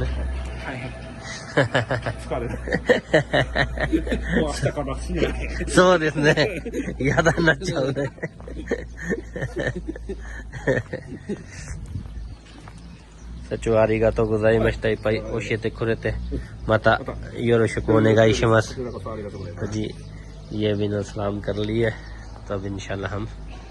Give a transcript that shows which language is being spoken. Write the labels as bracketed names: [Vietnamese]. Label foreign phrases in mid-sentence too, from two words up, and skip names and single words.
[Japanese] はいはい。疲れる。もう明日からしない。そうですね。嫌だになっちゃうね。社長ありがとうございました。いっぱい教えてくれて、またよろしくお願いします。こちらこそありがとうございます。 [Hindi] जी ये भी ना सलाम कर लिए, तो अब इंशाल्लाह हम